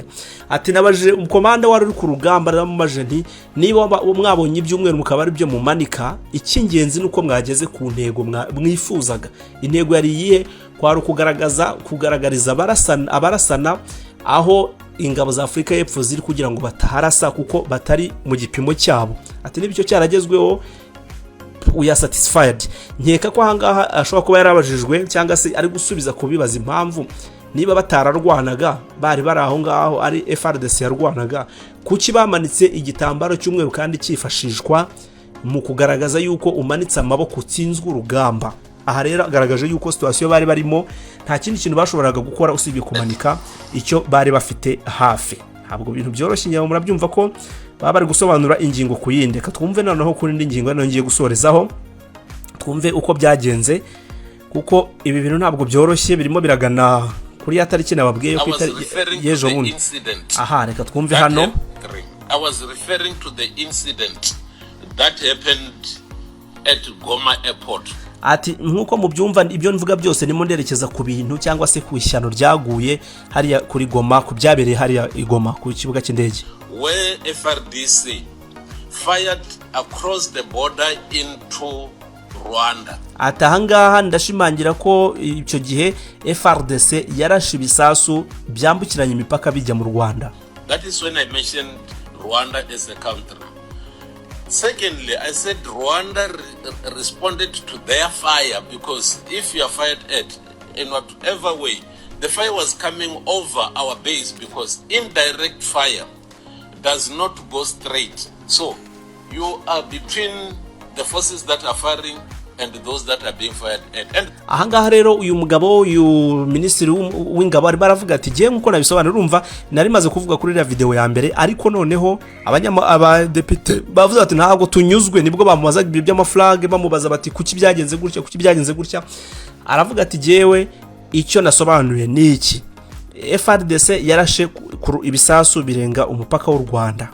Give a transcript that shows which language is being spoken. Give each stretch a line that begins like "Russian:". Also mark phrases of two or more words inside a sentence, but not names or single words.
Kinyarwanda: Ati nabaje umukomanda wari uri ku rugamba namaje nti niba mwabonye ibyumweru mukaba ari byo mumanika, icy'ingenzi nuko mwageze ku ntego mwifuzaga. Intego yari iyihe? Kwari kugaragariza abarasana aho ingabo za Afrika y'Epfo ziri kugira ngo bataharasa kuko batari mu gipimo cyabo. Ati nibyo cyaragezweho,
English: we are satisfied.
Kinyarwanda: Nkeka ko ahangaha ashobora kuba yarabajijwe cyangwa se ari gusubiza kubibaza impamvu niba batararwanaga bari aho ngaho ari FRDC yarwanaga, kuki bamanitse igitambaro cy'umweru kandi cyifashishwa mu kugaragaza yuko umanitse amaboko utsinzwe urugamba. Aha rero agaragaje yuko situation bari barimo nta kindi kintu bashoboraga gukora usibye kumanika icyo bari bafite hafi. Ntabwo ibintu byoroshye, nyabo murabyumva ko baba bari gusobanura ingingo ku yindi. Ka twumve noneho kuri indi ngingo ngiye gusorezaho, twumve uko byagenze, kuko ibi bintu ntabwo byoroshye, birimo biragana kuri ya tariki nababwiye yo kwita yejo bundi. Aha, reka twumve hano.
English: I was referring to the incident that happened at Goma airport.
Kinyarwanda: Ati nkuko mubyumva ibyo nvuga byose nimo nderekeza ku bintu cyangwa se ku ishyano ryaguye hariya kuri Goma, ku byabereye hariya igoma ku kibuga cy'indege,
English: where FRDC fired across the border into Rwanda.
Kinyarwanda: Ati ahangaha ndashimangira ko icyo gihe FRDC yarashe ibisasu byambukiranya imipaka bijya mu Rwanda.
English: That is when I mentioned Rwanda as a country. Secondly, I said Rwanda responded to their fire, because if you are fired at in whatever way, the fire was coming over our base, because indirect fire does not go straight. So you are between the forces that are firing and those that are being fired at. And
Kinyarwanda: ahangaha rero uyu mugabo uyu ministeri w'ingabo ari baravuga ati giye nkuko nabisobanura, urumva nari maze kuvuga kuri iriya video ya mbere, ariko noneho abadepite bavuze ati ntabwo tunyuzwe. Nibwo bamubaza ibyo by'amaflag, bamubaza bati kuki byagenze gutya, aravuga ati jewe icyo nasobanuye ni iki: FRDC yarashe ibisasu birenga umupaka w'u Rwanda.